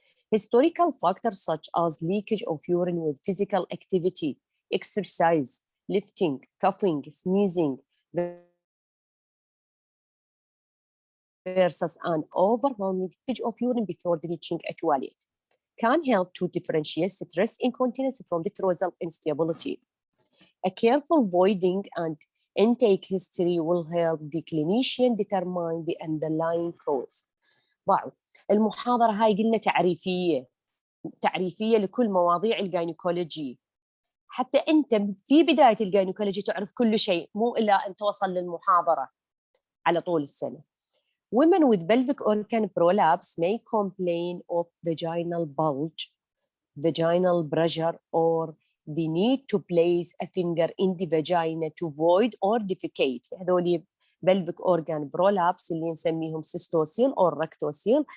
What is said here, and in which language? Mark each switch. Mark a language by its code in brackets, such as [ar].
[en] Historical factors such as leakage of urine with physical activity, exercise, lifting, coughing, sneezing versus an overwhelming leakage of urine before reaching a toilet can help to differentiate stress incontinence from detrusal instability. A careful voiding and intake history will help the clinician determine the underlying cause. [ar] بعد المحاضرة هاي قلنا تعريفية لكل مواضيع الجينيكولوجي، حتى أنت في بداية الجينيكولوجي تعرف كل شيء، مو إلا أن توصل للمحاضرة على طول السنة. [en] Women with pelvic organ prolapse may complain of vaginal bulge, vaginal pressure, or the need to place a finger in the vagina to void or defecate. [ar] هذول [en] pelvic organ prolapse [ar] اللي نسميهم cystosil or rectosil.